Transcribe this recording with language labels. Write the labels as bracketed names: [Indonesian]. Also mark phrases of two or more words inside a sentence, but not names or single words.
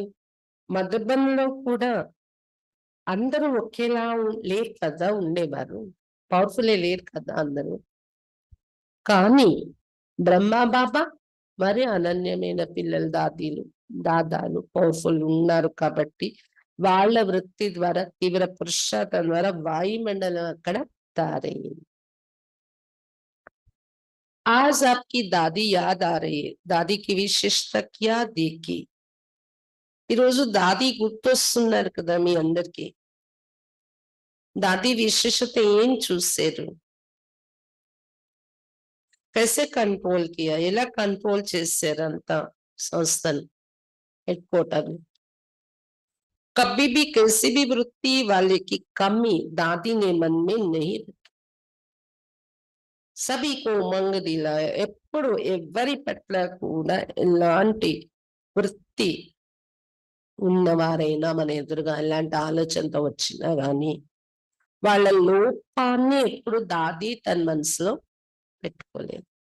[Telugu] మధుబన్లో కూడా అందరూ ఒకేలా లేరు కదా ఉండేవారు, పవర్ఫుల్ లేరు కదా అందరూ. కానీ బ్రహ్మ బాబా మరి అనన్యమైన పిల్లలు, దాదాలు పవర్ఫుల్ ఉన్నారు కాబట్టి వాళ్ళ వృత్తి ద్వారా, తీవ్ర పురుషార్థం ద్వారా వాయుమండలం అక్కడ తయారయ్యింది. [Hindi] आज आपकी दादी याद आ रही है, दादी की विशेषता क्या देखी? [Telugu] ఈ రోజు దాది గుర్తొస్తున్నారు కదా మీ అందరికి. దాది విశేషత ఏం చూసారు? [Hindi] कैसे कंट्रोल किया, [Telugu] ఎలా కంట్రోల్ చేశారు అంతా సంస్థను, [English] head quarter [Hindi] में? कभी भी किसी भी वृत्ति वाले की कमी दादी ने मन में नहीं रखी. सभी को उमंग दिलाया, [Telugu] ఎప్పుడు ఎవరి పట్ల కూడా ఎలాంటి వృత్తి ఉన్నవారైనా మన ఎదురుగా ఎలాంటి ఆలోచనతో వచ్చినా గాని వాళ్ళ లోపాన్ని ఎప్పుడు దాది తన మనసులో పెట్టుకోలేదు.